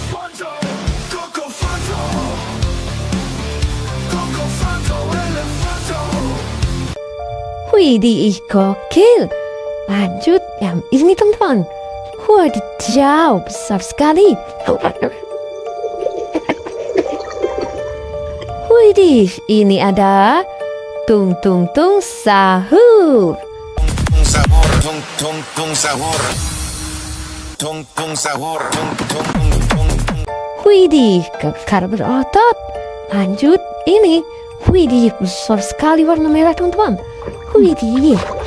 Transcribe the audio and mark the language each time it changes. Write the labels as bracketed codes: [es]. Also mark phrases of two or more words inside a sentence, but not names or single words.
[id] Widih, gokil. Lanjut yang ini teman-teman. Wadidaw, besar sekali. Widih, ini ada Tung Tung Tung Sahur. Sahur, tung tung tung sahur. Tung tung sahur, tung tung tung. Widih, kekar berotot. Lanjut ini. Widih, besar sekali warna merah teman-teman. Widih.